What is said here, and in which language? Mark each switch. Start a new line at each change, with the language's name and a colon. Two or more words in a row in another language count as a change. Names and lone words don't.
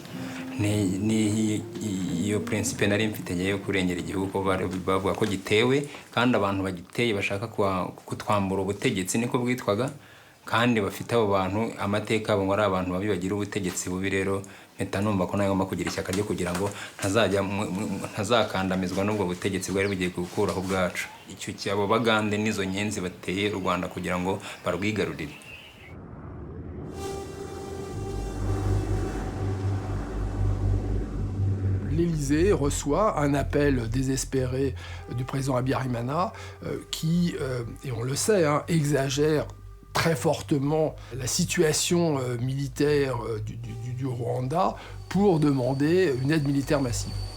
Kinyarwanda: iyo principe nari mfite yo kurengera igihugu bavuga ko gitewe kandi abantu bagiteye bashaka kutwambura ubutegetsi niko bwitwaga kandi bafite abo bantu amateka abo ngo ari abantu babi bagira ubutegetsi bubi rero mpita numva ko nagomba kugira ishyaka ryo kugira ngo ntazakandamizwa n'ubwo butegetsi bwari bugiye gukuraho ubwacu icyo cyabo bagande n'izo nyenzi bateye u Rwanda kugira ngo barwigarurire.
French: L'Élysée reçoit un appel désespéré du président Habyarimana qui, et on le sait, exagère très fortement la situation militaire du Rwanda pour demander une aide militaire massive.